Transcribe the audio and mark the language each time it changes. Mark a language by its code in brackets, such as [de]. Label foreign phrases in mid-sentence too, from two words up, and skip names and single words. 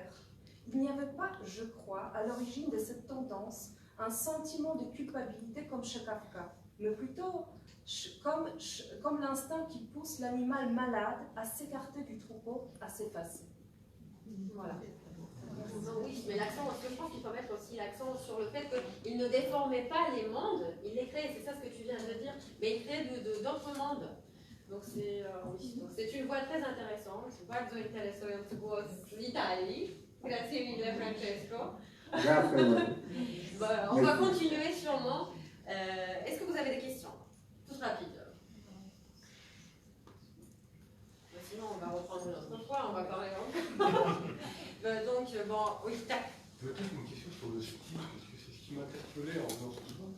[fr] Il n'y avait pas, je crois, à l'origine de cette tendance, un sentiment de culpabilité comme chez Kafka, mais plutôt comme l'instinct qui pousse l'animal malade à s'écarter du troupeau, à s'effacer. Voilà. Non, oui, mais l'accent, je pense qu'il faut mettre aussi l'accent sur le fait qu'il ne déformait pas les mondes, il les créait, c'est ça ce que tu viens de dire, mais il crée d'autres mondes. Donc c'est une voie très intéressante. [pl] Bardzo interesujący głos z Italii. [it] Grazie mille Francesco. [fr] Voilà, on va continuer sûrement. Est-ce que vous avez des questions? Toutes rapides. Sinon, on va reprendre une autre fois, on va parler encore. Donc, bon, oui, tac. Peut-être une question sur le style, parce que c'est ce qui m'interpellait en faisant ce livre.